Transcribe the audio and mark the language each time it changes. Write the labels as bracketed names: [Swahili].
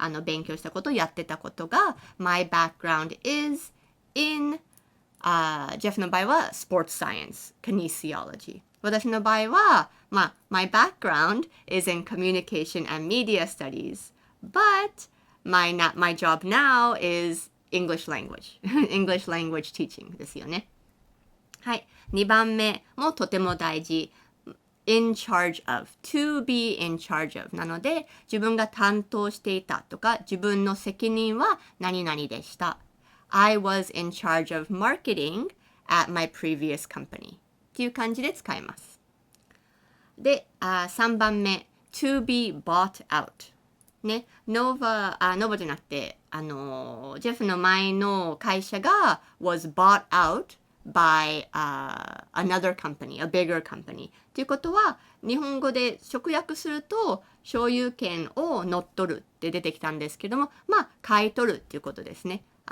[Japanese] 勉強したことやってたことが [English] My background is in [Japanese] ジェフの場合は [English] Sports Science Kinesiology [Japanese] 私の場合は、 [English] my background is in communication and media studies, but my job now is English language. English language teaching [Japanese] ですよね。はい。2番目もとても大事。 [English] in charge of, to be in charge of [Japanese] なので、自分が担当していたとか、自分の責任は何々でした。 [English] I was in charge of marketing at my previous company. [Japanese] っていう感じで使います。で、3番目 [English] to be bought out [Japanese] ね、ノーバじゃなくてジェフの前の会社が [English] was bought out by another company, a bigger company [Japanese] っていうことは日本語で直訳すると所有権を乗っ取るって出てきたんですけども買い取るっていうことですね。